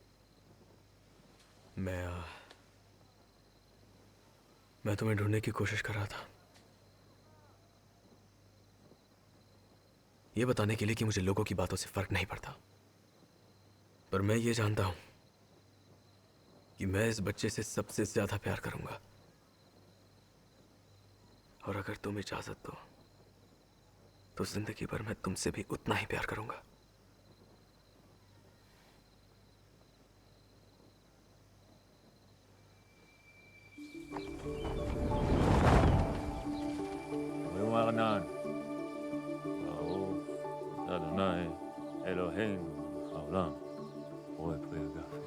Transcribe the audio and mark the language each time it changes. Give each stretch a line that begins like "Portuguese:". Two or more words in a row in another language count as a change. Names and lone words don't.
Hindi: मैं तुम्हें ढूंढने की कोशिश कर रहा था, ये बताने के लिए कि मुझे लोगों की बातों से फर्क नहीं पड़ता। पर मैं ये जानता हूं कि मैं इस बच्चे से सबसे ज्यादा प्यार करूंगा, और अगर तुम इजाजत दो तो जिंदगी भर मैं तुमसे भी उतना ही प्यार करूंगा।
Hebrew: Arnan, ברוך אדוני אלוהינו העולם, רואה פרי הגפן.